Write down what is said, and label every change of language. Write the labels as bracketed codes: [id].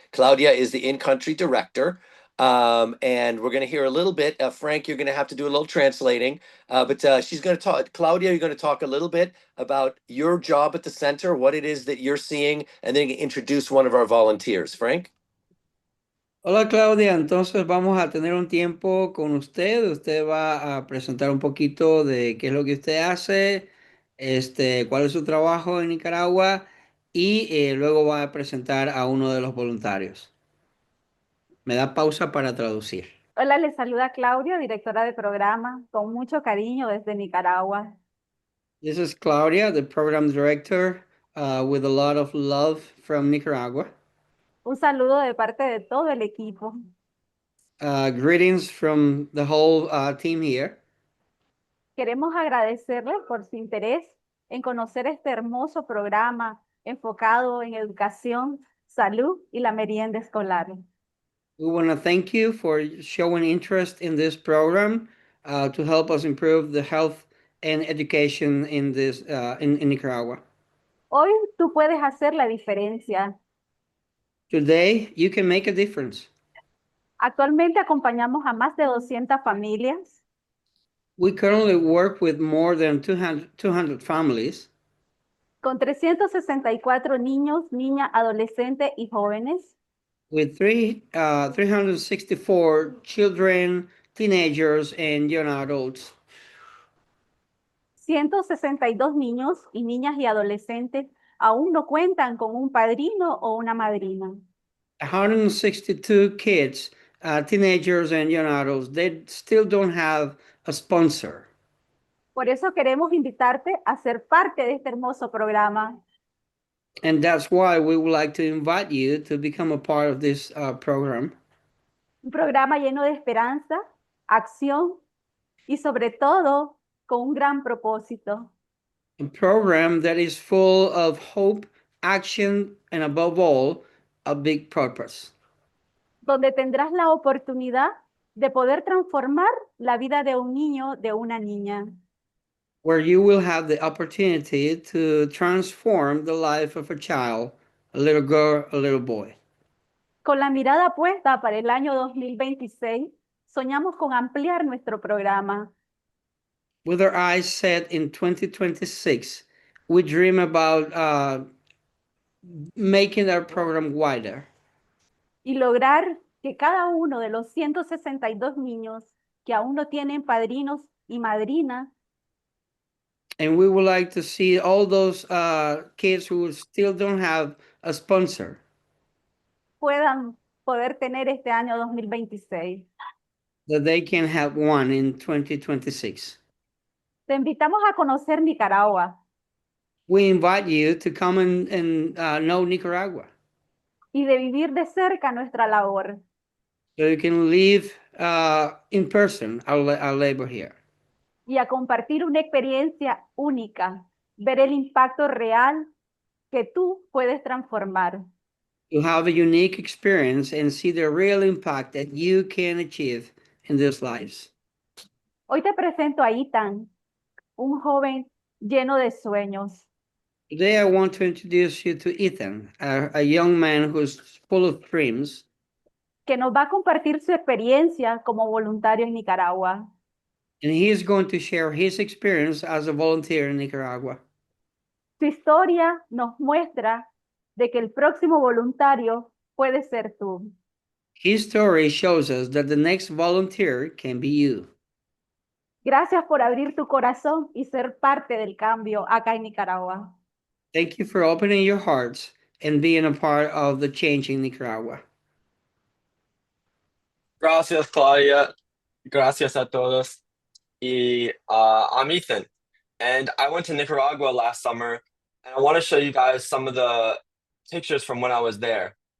[en] Claudia is the in-country director. And we're going to hear a little bit. Frank, you're going to have to do a little translating, but she's going to talk. Claudia, you're going to talk a little bit about your job at the center, what it is that you're seeing, and then introduce one of our volunteers. Frank? [es] Hola Claudia, entonces vamos a tener un tiempo con usted. Usted va a presentar un poquito de qué es lo que usted hace, cuál es su trabajo en Nicaragua y luego va a presentar a uno de los voluntarios. Me da pausa para traducir. Hola, les saluda Claudia, directora de programa, con mucho cariño desde Nicaragua. [en] This is Claudia, the program director, with a lot of love from Nicaragua. [es] Un saludo de parte de todo el equipo. [en] Greetings from the whole team here. [es] Queremos agradecerles por su interés en conocer este hermoso programa enfocado en educación, salud y la merienda escolar. [en] We want to thank you for showing interest in this program to help us improve the health and education in this in Nicaragua. [es] Hoy tú puedes hacer la diferencia. [en] Today, you can make a difference. [es] Actualmente acompañamos a más de 200 familias. [en] We currently work with more than 200 families. [es] Con 364 niños, niñas, adolescentes y jóvenes. [en] With 364 children, teenagers, and young adults. [es] 162 niños y niñas y adolescentes aún no cuentan con un padrino o una madrina. [en] 162 kids, teenagers, and young adults, they still don't have a sponsor. [es] Por eso queremos invitarte a ser parte de este hermoso programa. [en] And that's why we would like to invite you to become a part of this program. [es] Un programa lleno de esperanza, acción y sobre todo con un gran propósito. [en] A program that is full of hope, action, and above all, a big purpose. [es] Donde tendrás la oportunidad de poder transformar la vida de un niño, de una niña. [en] Where you will have the opportunity to transform the life of a child, a little girl, a little boy. [es] Con la mirada puesta para el año 2026, soñamos con ampliar nuestro programa. [en] With our eyes set in 2026, we dream about making our program wider. [es] Y lograr que cada uno de los 162 niños que aún no tienen padrinos y madrinas [en] And we would like to see all those kids who still don't have a sponsor [es] puedan poder tener este año 2026. [en] that they can have one in 2026. [es] Te invitamos a conocer Nicaragua [en] We invite you to come and know Nicaragua [es] y de vivir de cerca nuestra labor. [en] so you can live in person our labor here. [es] Y a compartir una experiencia única, ver el impacto real que tú puedes transformar. [en] To have a unique experience and see the real impact that you can achieve in these lives. [es] Hoy te presento a Ethan, un joven lleno de sueños, [en] Today I want to introduce you to Ethan, a young man who's full of dreams, [es] que nos va a compartir su experiencia como voluntario en Nicaragua. [en] and he is going to share his experience as a volunteer in Nicaragua. [es] Su historia nos muestra de que el próximo voluntario puede ser tú. [en] His story shows us that the next volunteer can be you. [es] Gracias por abrir tu corazón y ser parte del cambio acá en Nicaragua. [en] Thank you for opening your hearts and being a part of the change in Nicaragua. [es] Gracias, Claudia. Gracias a todos. [en] I'm Ethan, and I went to Nicaragua last summer, and I want to show you guys some of the pictures from when I was there.